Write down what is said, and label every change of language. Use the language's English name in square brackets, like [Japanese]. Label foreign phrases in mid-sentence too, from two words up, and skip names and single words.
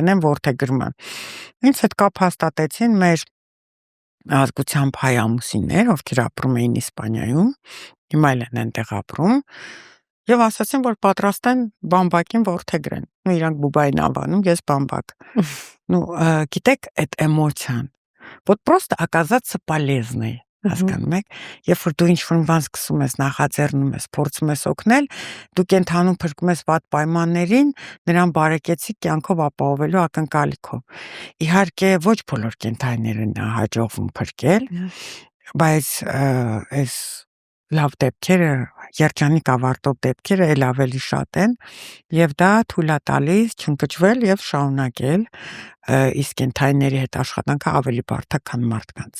[Armenian] դնեն որդեգրման։ Ինձ հետ կապ հաստատեցին մեր ազգությամբ հայ ամուսիններ, ովքեր ապրում էին Իսպանիայում, հիմա էլ են այնտեղ ապրում, եւ ասացին, որ պատրաստ են Բամբակին որդեգրեն։ Իրանք Բուբային անվանում, ես Բամբակ։ Գիտեք, այդ էմոցիան, [Russian] вот просто оказаться полезной, [Armenian] Հասկանում եք, երբ որ դու ինչ-որ բան սկսում ես, նախաձեռնում ես, փորձում ես օգնել, դու կենթանում փրկում ես վատ պայմաններին, նրան բարեկեցիկ կյանքով ապահովելու ակնկալիքով։ Իհարկե, ոչ բոլոր կենթանիներին հաջողվում փրկել, բայց այս լավ դեպքերը, երջանիկ ավարտող դեպքերը էլ ավելի շատ են, եւ դա թույլ է տալիս չընկճվել եւ շարունակել իսկ կենթանիների հետ աշխատանքը ավելի բարդ է, քան մարդկանց։